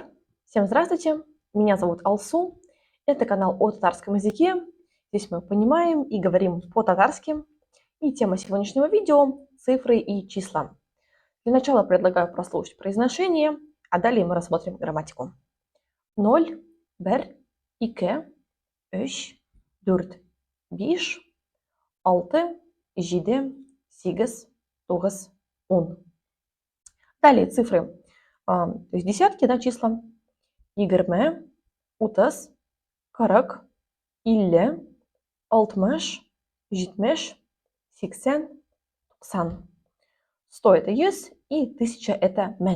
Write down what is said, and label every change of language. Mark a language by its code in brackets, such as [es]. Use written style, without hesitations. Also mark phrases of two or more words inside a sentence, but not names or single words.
[ru] Всем здравствуйте, меня зовут Алсу. Это канал о татарском языке. Здесь мы понимаем и говорим по-татарски. И тема сегодняшнего видео – цифры и числа. Для начала предлагаю прослушать произношение, а далее мы рассмотрим грамматику. 0, [tt] бер, ике, үш, дүрт, биш, алты, жиде, сигез, тугыз, он. [ru] Далее цифры, то есть десятки, да, числа. 20, 30, 40, 50, 60, 70, 80, 90. 100 – это 100 и 1000 – это 1000.